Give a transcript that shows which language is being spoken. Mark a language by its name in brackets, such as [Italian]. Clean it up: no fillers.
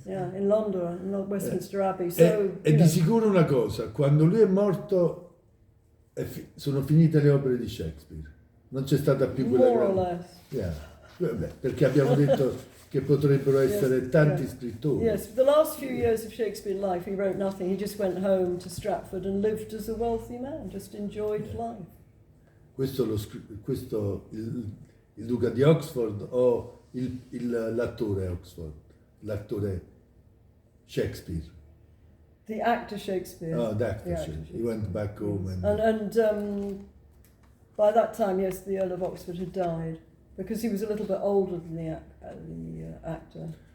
[English] Yeah, in Londra, in Westminster Abbey. So, [Italian] è di sicuro una cosa, quando lui è morto sono finite le opere di Shakespeare, non c'è stata più quella [English] more or less. [Italian] Vabbè, perché abbiamo detto che potrebbero essere tanti scrittori. [English] Yes, the last few years of Shakespeare's life he wrote nothing. He just went home to Stratford and lived as a wealthy man, just enjoyed life. [Italian] Questo il duca di Oxford o l'attore Oxford, l'attore Shakespeare? [English] The actor Shakespeare. Oh, the actor Shakespeare. He went back home and by that time, yes, the Earl of Oxford had died because he was a little bit older than the actor.